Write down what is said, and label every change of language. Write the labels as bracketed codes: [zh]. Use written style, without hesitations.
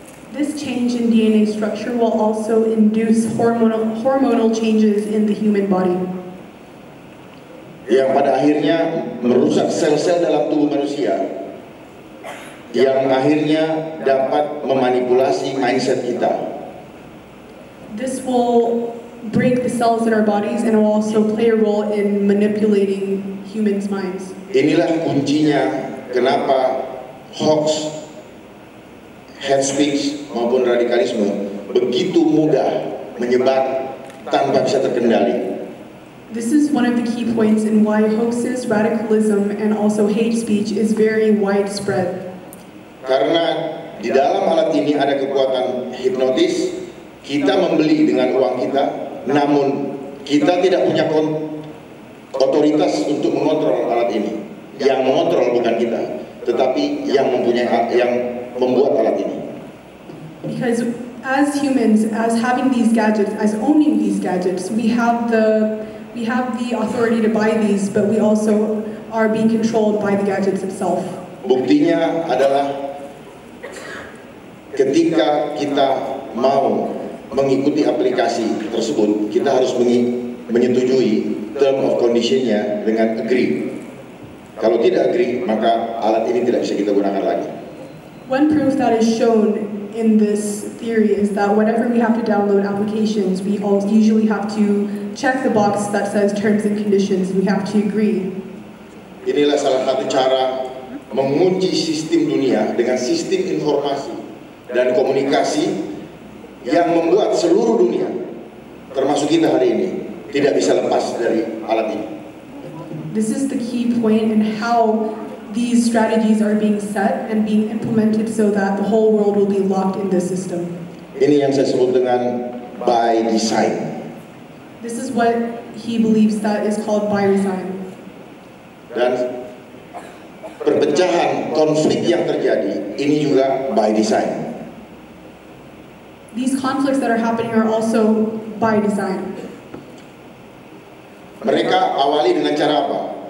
[en] This change in DNA structure will also induce hormonal changes in the human body. [id] Yang pada akhirnya merusak sel-sel dalam tubuh manusia, yang akhirnya dapat memanipulasi mindset kita. [en] This will break the cells in our bodies and will also play a role in manipulating humans' minds. [id] Inilah kuncinya kenapa hoax, hate speech maupun radikalisme begitu mudah menyebar tanpa bisa terkendali. [en] This is one of the key points in why hoaxes, radicalism, and also hate speech is very widespread. [id] Karena di dalam alat ini ada kekuatan hipnotis, kita membeli dengan uang kita, namun kita tidak punya otoritas untuk mengontrol alat ini. Yang mengontrol bukan kita, tetapi yang membuat alat ini. [en] Because as humans, as having these gadgets, as owning these gadgets, we have the authority to buy these, but we also are being controlled by the gadgets itself. [id] Buktinya adalah ketika kita mau mengikuti aplikasi tersebut, kita harus menyetujui term of condition-nya dengan agree. Kalau tidak agree, maka alat ini tidak bisa kita gunakan lagi. [en] One proof that is shown in this theory is that whenever we have to download applications, we all usually have to check the box that says terms and conditions. We have to agree. [id] Inilah salah satu cara mengunci sistem dunia dengan sistem informasi dan komunikasi yang membuat seluruh dunia, termasuk kita hari ini, tidak bisa lepas dari alat ini. [en] This is the key point in how these strategies are being set and being implemented so that the whole world will be locked in this system. [id] Ini yang saya sebut dengan [en] by design. This is what he believes that is called by design. [id] Dan perpecahan konflik yang terjadi ini juga [en] by design. These conflicts that are happening are also by design. [id] Mereka awali dengan cara apa?